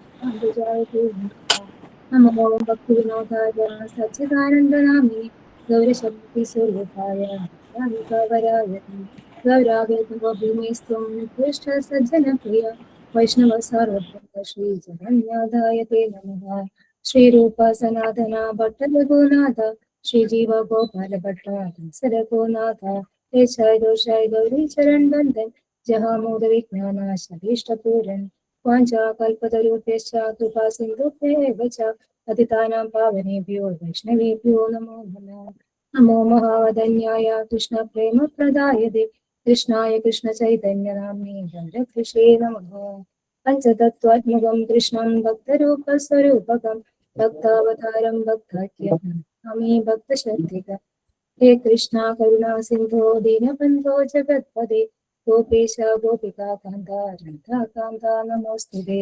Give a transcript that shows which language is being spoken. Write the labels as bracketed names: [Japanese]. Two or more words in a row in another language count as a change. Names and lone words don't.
[Sanskrit] നമോ ഭക്തിവിനോദായ സച്ചിദാനന്ദനാമിനി ഗൗരശക്തി സ്വരൂപായ വരായ ഗൗരാവേദോഭിമേസ്ത്വം നികൃഷ്ട സജ്ജനപ്രിയ വൈഷ്ണവ സാർവഭൗമ ശ്രീ ജഗന്നാഥായ തേ നമഃ. ശ്രീരൂപ സനാതന ഭട്ട രഘുനാഥ ശ്രീജീവ ഗോപാല ഭട്ട രഘുനാഥ ദേശായ ദോഷായ ഗൗരി ചരൺ ബന്ധൻ ജഹാമോദ വിജ്ഞാനാശീഷ്ടപൂരൻ വാഞ്ചാ കൽപതരുഭ്യശ്ച കൃപാ സിന്ധുഭ്യേവ ച പതിതാനാം പാവനേഭ്യോ വൈഷ്ണവേഭ്യോ നമോ നമഃ. നമോ മഹാവദന്യായ കൃഷ്ണ പ്രേമ പ്രദായതേ കൃഷ്ണായ കൃഷ്ണ ചൈതന്യ നാമ്നേ ഗൗരകൃഷേ നമഃ. പഞ്ചതത്വാത്മകം കൃഷ്ണം ഭക്തരൂപസ്വരൂപകം ഭക്താവതാരം ഭക്താഖ്യം നമാമി ഭക്തശക്തിക. ഹേ കൃഷ്ണ കരുണാ സിന്ധോ ദീനബന്ധോ ജഗത്പദേ ഗോപേശ ഗോപികാ കാന്ത രാധാകാന്ത നമോസ്തുതേ.